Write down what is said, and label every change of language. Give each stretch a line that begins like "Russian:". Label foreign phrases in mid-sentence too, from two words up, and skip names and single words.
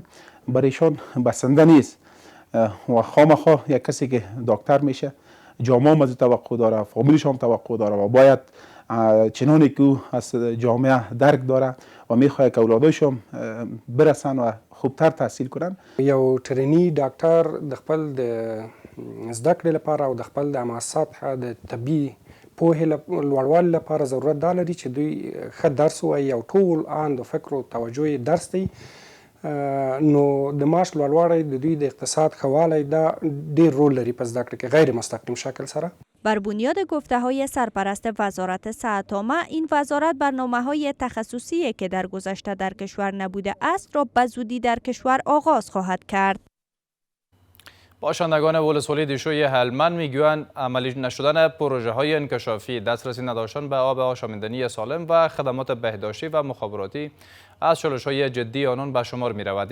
Persian: برایشان بسنده نیست و خامخا یک کسی که دکتر میشه جامعه هم از توقع داره، فامیلش هم توقع داره و باید چنانی که از جامعه درک داره و میخواد که اولادش هم برسن و خوبتر تحصیل کنن.
Pashto: یو ټرینی ډاکټر د خپل د زده کړې لپاره او د خپل د اماسات د طبي پوهې لوړوالي لپاره ضرورت دا لري چې دوی ښه درس ووایي او ټول آن د فکر او توجه درس دی. نو د معاش لوړوالی د دوی د اقتصاد ښه والی دا ډېر رول لري په زده کړه کې غیر مستقیم شکل سره.
Persian: بر بنیاد گفته‌های سرپرست وزارت صحت عامه، این وزارت برنامه‌های تخصصی که در گذشته در کشور نبوده است را به زودی در کشور آغاز خواهد کرد. باشندگان ولسوالی دیشوی هلمند میگویند عملی نشدن پروژه های انکشافی، دسترسی نداشتن به آب آشامیدنی سالم و خدمات بهداشتی و مخابراتی از چالش‌های جدی آنان به شمار می رود.